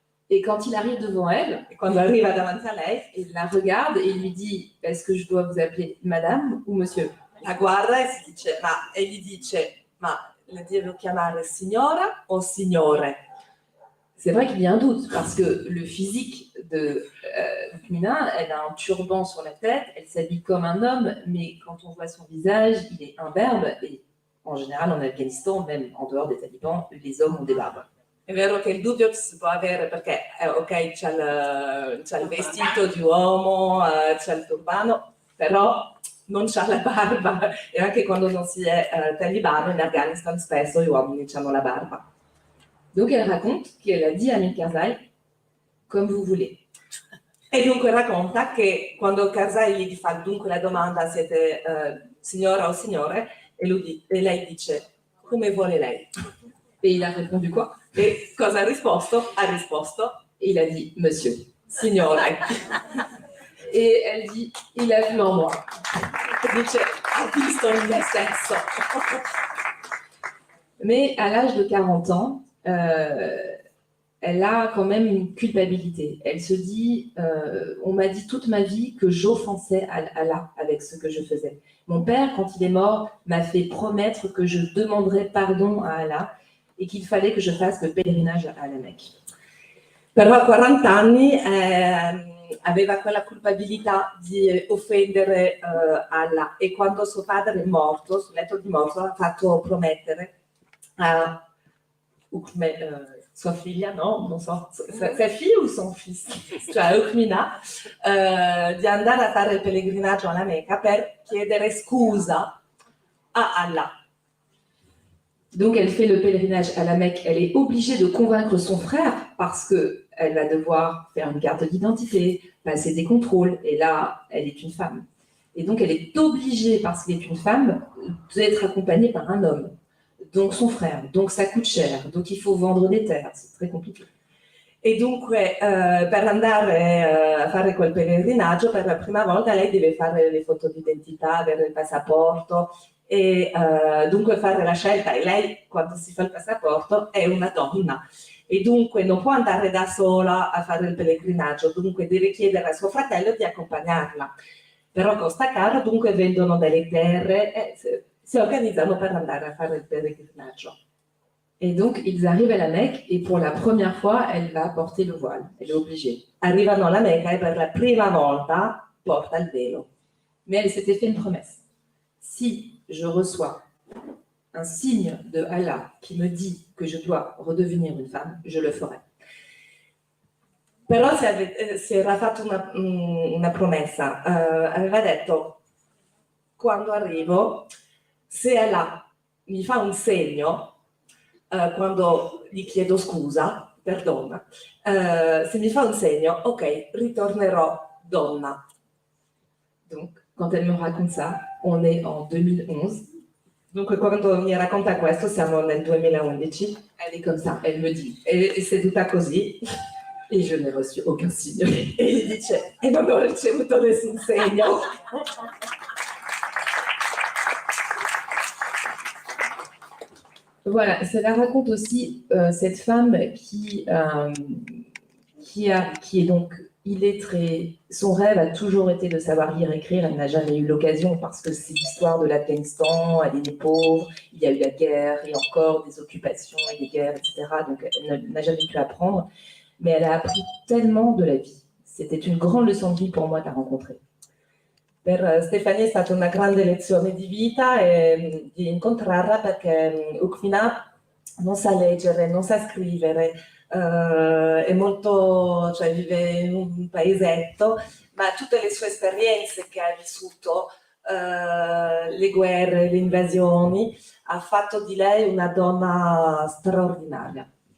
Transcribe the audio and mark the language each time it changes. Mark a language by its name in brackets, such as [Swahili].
[French] Et quand il arrive devant elle, [Italian] E quando arriva davanti a lei, [French] il la regarde et il lui dit: est-ce que je dois vous appeler madame ou monsieur? [Italian] la guarda e gli dice: ma le devo chiamare signora o signore? [French] C'est vrai qu'il y a un doute, parce que le physique de Mina, elle a un turban sur la tête, elle s'habille comme un homme, mais quand on voit son visage, il est imberbe, et en général en Afghanistan, même en dehors des talibans, les hommes ont des barbes. [Italian] È vero che il dubbio si può avere perché, ok, c'ha il vestito di uomo, c'ha il turbano, però non c'ha la barba. E anche quando non si è talibano, in Afghanistan spesso gli uomini hanno la barba. [French] Donc elle raconte qu'elle a dit à Hamid Karzai: comme vous voulez. [Italian] E dunque racconta che quando Karzai gli fa dunque la domanda siete signora o signore, e lei dice come vuole lei. [French] Et il a répondu quoi? [Italian] E cosa ha risposto? Ha risposto, [French] et il a dit monsieur. [Italian] Signore. [French] Et elle dit: il a vu en moi. [Italian] Dice ha visto in me stesso. [French] Mais à l'âge de 40 ans, elle a quand même une culpabilité. Elle se dit, on m'a dit toute ma vie que j'offensais Allah avec ce que je faisais. Mon père, quand il est mort, m'a fait promettre que je demanderais pardon à Allah et qu'il fallait que je fasse le pèlerinage à la Mecque. [Italian] Però a 40 anni aveva quella culpabilità di offendere Allah, e quando suo padre è morto, sul letto di morto, ha fatto promettere a sua figlia, no, non so, sa figlia o [French] son fils, [Italian] cioè Ukmina, di andare a fare il pellegrinaggio alla Mecca per chiedere scusa a Allah. [French] Donc elle fait le pèlerinage à la Mecque. Elle est obligée de convaincre son frère parce qu'elle va devoir faire une carte d'identité, passer des contrôles, et là, elle est une femme. Et donc elle est obligée, parce qu'elle est une femme, d'être accompagnée par un homme. Donc son frère, donc ça coûte cher, donc il faut vendre des terres, c'est très compliqué. [Italian] E dunque per andare a fare quel pellegrinaggio per la prima volta lei deve fare le foto d'identità, avere il passaporto e dunque fare la scelta, e lei quando si fa il passaporto è una donna e dunque non può andare da sola a fare il pellegrinaggio, dunque deve chiedere a suo fratello di accompagnarla. Però costa caro, dunque vendono delle terre e si organizzano per andare a fare il pellegrinaggio. [French] Et donc, ils arrivent à la Mecque et pour la première fois, elle va porter le voile. Elle est obligée. [Italian] Arrivano alla Mecca e per la prima volta porta il velo. [French] Mais elle s'était fait une promesse. Si je reçois un signe de Allah qui me dit que je dois redevenir une femme, je le ferai. [Italian] Però si era fatto una promessa. Aveva detto, quando arrivo, se Allah mi fa un segno, quando gli chiedo scusa, perdona, se mi fa un segno, ok, ritornerò donna. [French] Donc, quand elle me raconte ça, on est en 2011. [Italian] Dunque, quando mi racconta questo, siamo nel 2011. [French] Elle est comme ça, elle me dit. [Italian] E seduta così. [French] Et je n'ai reçu aucun signe. [Italian] E gli dice, e non ho ricevuto nessun segno. [French] Voilà, ça la raconte aussi cette femme qui est donc illettrée. Son rêve a toujours été de savoir lire et écrire. Elle n'a jamais eu l'occasion parce que c'est l'histoire de l'Afghanistan, elle est née pauvre, il y a eu la guerre et encore des occupations et des guerres, etc. Donc elle n'a jamais pu apprendre, mais elle a appris tellement de la vie. C'était une grande leçon de vie pour moi de la rencontrer. [Italian] Per Stefania è stata una grande lezione di vita e di incontrarla, perché Ukmina non sa leggere, non sa scrivere, è molto, cioè vive in un paesetto, ma tutte le sue esperienze che ha vissuto, le guerre, le invasioni, ha fatto di lei una donna straordinaria.